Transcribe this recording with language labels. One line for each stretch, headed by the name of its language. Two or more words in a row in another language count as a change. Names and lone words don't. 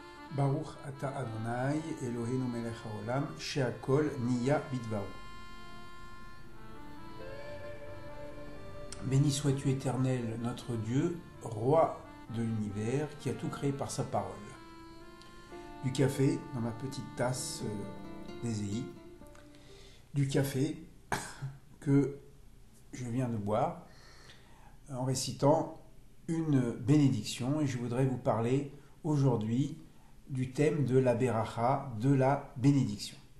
Hebrew: ברוך אתה אדני אלהינו מלך העולם שהכל נהיה בדברו.
French: Béni sois-tu éternel, notre Dieu, roi de l'univers, qui a tout créé par sa parole. Du café dans ma petite tasse d'Ésaïe, du café que je viens de boire en récitant une bénédiction, et je voudrais vous parler aujourd'hui du thème de la Beracha, de la bénédiction.